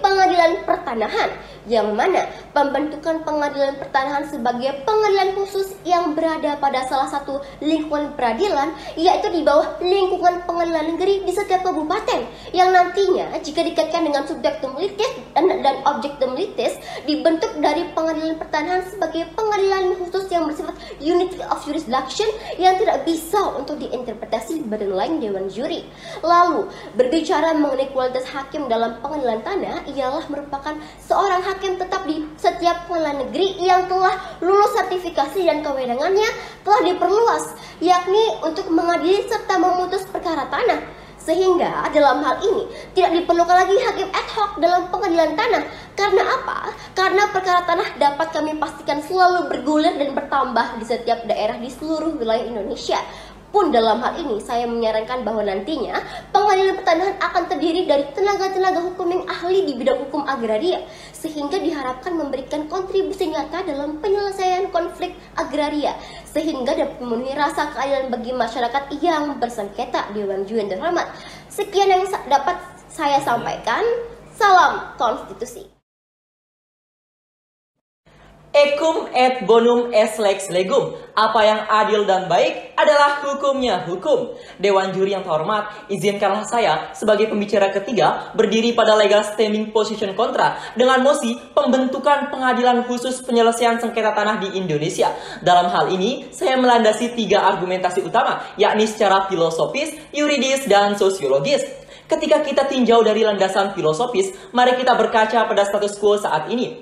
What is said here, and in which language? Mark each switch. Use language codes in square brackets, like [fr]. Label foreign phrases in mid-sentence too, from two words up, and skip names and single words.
[id] pengadilan pertanahan, yang mana pembentukan pengadilan pertanahan sebagai pengadilan khusus yang berada pada salah satu lingkungan peradilan, yaitu di bawah lingkungan pengadilan negeri di setiap kabupaten, yang nanti jika dikaitkan dengan [la] subjektum litis [id] dan [la] objektum litis [id] dibentuk dari pengadilan pertanahan sebagai pengadilan khusus yang bersifat [en] unity of jurisdiction [id] yang tidak bisa untuk diinterpretasi badan lain Dewan Juri. Lalu berbicara mengenai kualitas hakim dalam pengadilan tanah ialah merupakan seorang hakim tetap di setiap pengadilan negeri yang telah lulus sertifikasi dan kewenangannya telah diperluas, yakni untuk mengadili serta memutus perkara tanah. Sehingga dalam hal ini tidak diperlukan lagi hakim [la] ad hoc [id] dalam pengadilan tanah. Karena apa? Karena perkara tanah dapat kami pastikan selalu bergulir dan bertambah di setiap daerah di seluruh wilayah Indonesia. Pun dalam hal ini saya menyarankan bahwa nantinya pengadilan pertanahan akan terdiri dari tenaga-tenaga hukum yang ahli di bidang hukum agraria, sehingga diharapkan memberikan kontribusi nyata dalam penyelesaian konflik agraria, sehingga dapat memenuhi rasa keadilan bagi masyarakat yang bersengketa. Dewan Juri yang terhormat, sekian yang dapat saya sampaikan. Salam konstitusi. [la] Ecum et bonum est lex legum. [id] Apa yang adil dan baik adalah hukumnya hukum. Dewan juri yang terhormat, izinkanlah saya sebagai pembicara ketiga berdiri pada [en] legal standing position [id] kontra dengan mosi pembentukan pengadilan khusus penyelesaian sengketa tanah di Indonesia. Dalam hal ini, saya melandasi 3 argumentasi utama, yakni secara filosofis, yuridis, dan sosiologis. Ketika kita tinjau dari landasan filosofis, mari kita berkaca pada [la] status quo [id] saat ini.